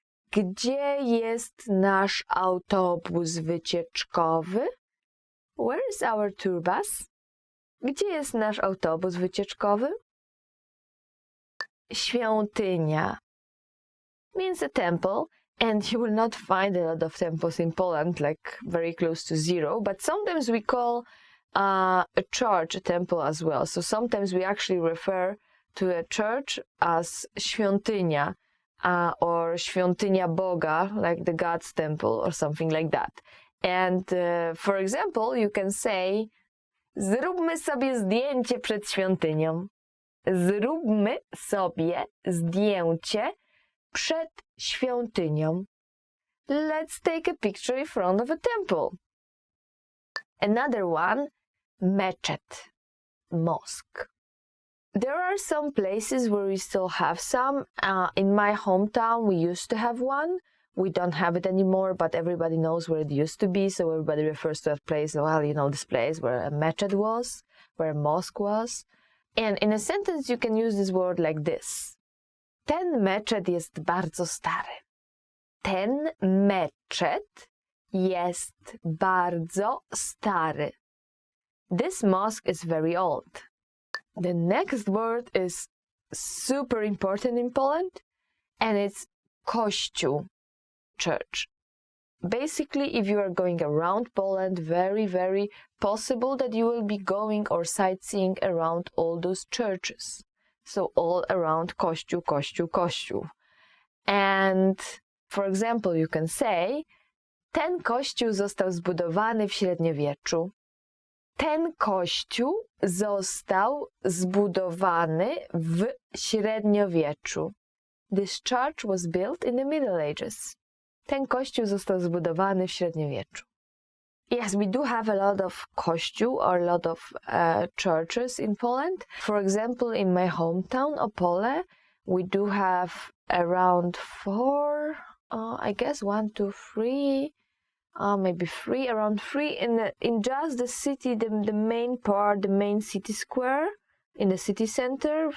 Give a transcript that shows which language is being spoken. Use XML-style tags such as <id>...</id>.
<pl>Gdzie jest nasz autobus wycieczkowy?</pl> <en>Where is our tour bus?</en> <pl>Gdzie jest nasz autobus wycieczkowy?</pl> <en>Świątynia means a temple, and you will not find a lot of temples in Poland, like very close to zero, but sometimes we call a church a temple as well. So sometimes we actually refer to a church as świątynia or świątynia Boga, like the God's temple or something like that. And for example, you can say,</en> <pl>zróbmy sobie zdjęcie przed świątynią. Zróbmy sobie zdjęcie przed świątynią.</pl> <en>Let's take a picture in front of a temple. Another one, meczet, mosque. There are some places where we still have some. In my hometown, we used to have one. We don't have it anymore, but everybody knows where it used to be, so everybody refers to that place, this place where a meczet was, where a mosque was. And in a sentence, you can use this word like this.</en> <pl>Ten meczet jest bardzo stary. Ten meczet jest bardzo stary.</pl> <en>This mosque is very old. The next word is super important in Poland, and it's kościół, church. Basically, if you are going around Poland, very, very possible that you will be going or sightseeing around all those churches. So all around kościół, kościół, kościół. And for example, you can say,</en> <pl>ten kościół został zbudowany w średniowieczu. Ten kościół został zbudowany w średniowieczu.</pl> <en>This church was built in the Middle Ages.</en> <pl>Ten kościół został zbudowany w średniowieczu.</pl> <en>Yes, we do have a lot of kościół or a lot of churches in Poland. For example, in my hometown, Opole, we do have around 4, I guess 1, 2, 3, maybe 3, around 3 in just the city, the main part, the main city square in the city center.</en>